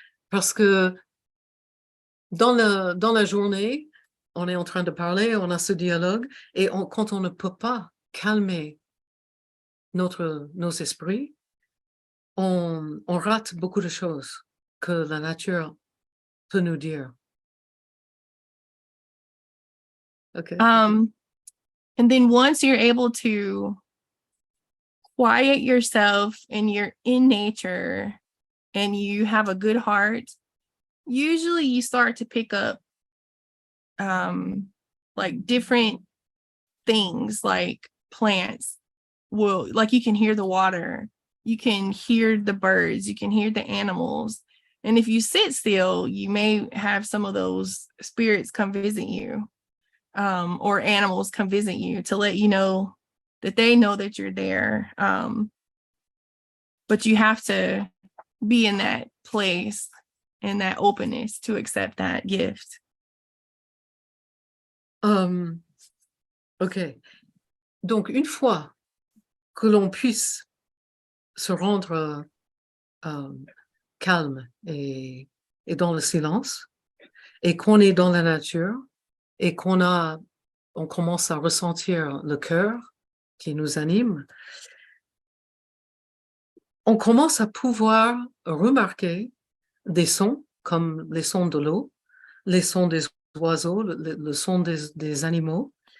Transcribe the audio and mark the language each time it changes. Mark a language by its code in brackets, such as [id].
[fr] Parce que dans la journée, on est en train de parler, on a ce dialogue, et quand on ne peut pas calmer nos esprits, on rate beaucoup de choses. que la nature peut nous dire. [en] Okay. And then once you're able to quiet yourself and you're in nature and you have a good heart, usually you start to pick up like different things, like plants will, like you can hear the water, you can hear the birds, you can hear the animals. And if you sit still, you may have some of those spirits come visit you, or animals come visit you to let you know that they know that you're there. But you have to be in that place and that openness to accept that gift. OK. [fr] Donc, une fois que l'on puisse se rendre calme et dans le silence, et qu'on est dans la nature, et on commence à ressentir le cœur qui nous anime, on commence à pouvoir remarquer des sons comme les sons de l'eau, les sons des oiseaux, le son des animaux.